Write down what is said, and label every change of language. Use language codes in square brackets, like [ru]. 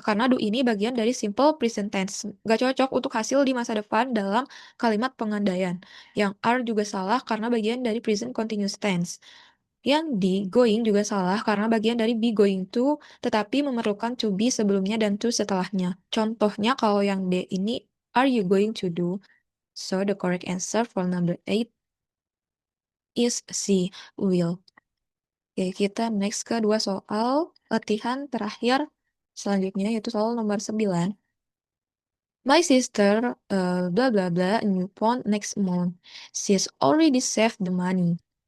[id] Karena do ini bagian dari simple present tense. Gak cocok untuk hasil di masa depan dalam kalimat pengandaian. Yang are juga salah karena bagian dari present continuous tense. Yang D, going juga salah karena bagian dari [en] be going to, [id] tetapi memerlukan to be sebelumnya dan to setelahnya. Contohnya kalau yang D ini, [en] are you going to do? So the correct answer for number 8 is C, will. [id] Oke, kita next ke dua soal latihan terakhir selanjutnya, yaitu soal nomor 9. [en] My sister, blah blah blah, a new phone next month. She's already saved the money.